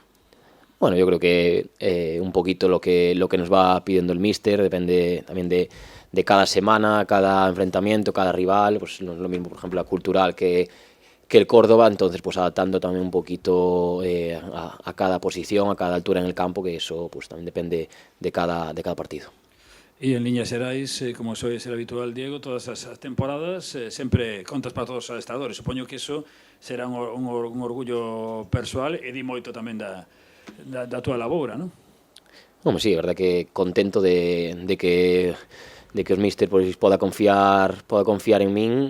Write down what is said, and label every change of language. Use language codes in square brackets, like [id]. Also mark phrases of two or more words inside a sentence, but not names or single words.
[es] Bueno, yo creo que un poquito lo que nos va pidiendo el míster, depende también de cada semana, cada enfrentamiento, cada rival. Pues no es lo mismo, por ejemplo, la Cultural que el Córdoba. Entonces, pues adaptando también un poquito a cada posición, a cada altura en el campo, que eso pues también depende de cada partido. [gl] E en liñas xerais, como soe ser habitual, Diego, todas as temporadas sempre contas para todos os adestradores. Supoño que iso será un orgullo persoal e di moito tamén da túa laboura, non? Bueno, sí, é verdad que contento de que os míster pois poda confiar en min.